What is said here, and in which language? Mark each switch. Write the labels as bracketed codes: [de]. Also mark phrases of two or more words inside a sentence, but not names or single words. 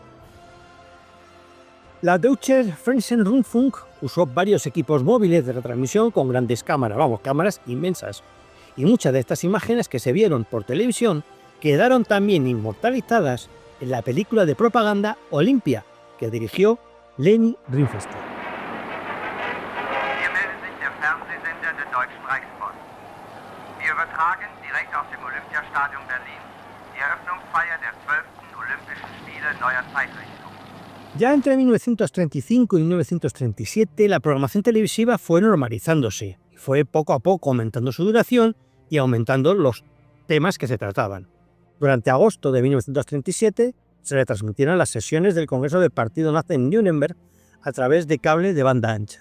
[es] La Deutscher Fernsehen-Rundfunk usó varios equipos móviles de retransmisión con grandes cámaras, cámaras inmensas, y muchas de estas imágenes que se vieron por televisión quedaron también inmortalizadas en la película de propaganda Olympia, que dirigió Leni Riefenstahl. [de] Hier meldet sich der Fernsehsender der Deutschen Reichspost. Wir übertragen direkt aus dem Olympiastadion Berlin die Eröffnungsfeier der 12. Olympischen Spiele neuer Zeitrichtung. [es] Ya entre 1935 y 1937 la programación televisiva fue normalizándose, y fue poco a poco aumentando su duración y aumentando los temas que se trataban. Durante agosto de 1937 se retransmitieron las sesiones del Congreso del Partido Nazi en Nuremberg a través de cable de banda ancha.